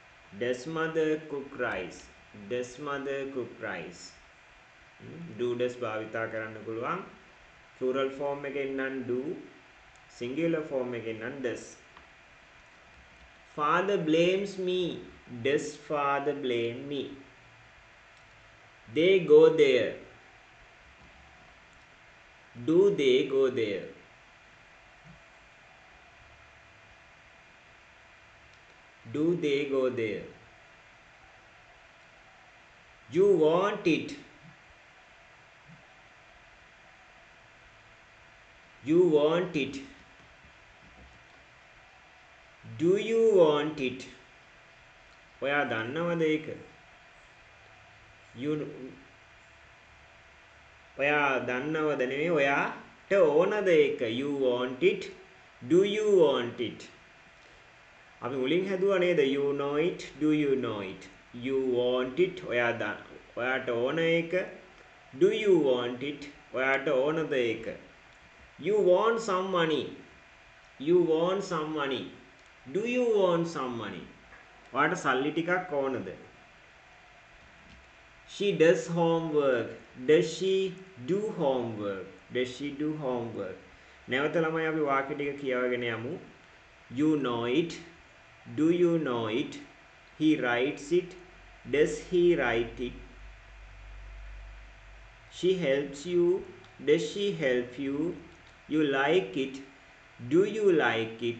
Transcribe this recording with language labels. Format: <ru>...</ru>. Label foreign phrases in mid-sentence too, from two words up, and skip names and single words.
<en>Does mother cook rice? Does mother cook rice? Do does</en> <si>භාවිතා කරන්න පුළුවන්.</si> <en>Plural form</en> <si>එකෙන් නම් do,</si> <en>singular form</en> <si>එකෙන් නම් does.</si> <en>Father blames me. Does father blame me? They go there. Do they go there? Do they go there? You want it. You want it. Do you want it?</en> <si>ඔයා දන්නවද ඒක? You ඔයා දන්නවද නෙමෙයි ඔයාට ඕනද ඒක?</si> <en>You want it? Do you want it?</en> <si>අපි මුලින් හැදුවා නේද?</si> <en>You know it? Do you know it? You want it?</en> <si>ඔයාට ඕන ඒක?</si> <en>Do you want it?</en> <si>ඔයාට ඕනද ඒක?</si> <en>You want some money. You want some money. Do you want some money?</en> <si>ඔයාට සල්ලි ටිකක් ඕනද?</si> <en>She does homework. Does she do homework? Does she do homework?</en> <si>නැවත ළමයි අපි වාක්‍ය ටික කියවගෙන යමු.</si> <en>You know it. Do you know it? He writes it. Does he write it? She helps you. Does she help you? You like it. Do you like it?</en>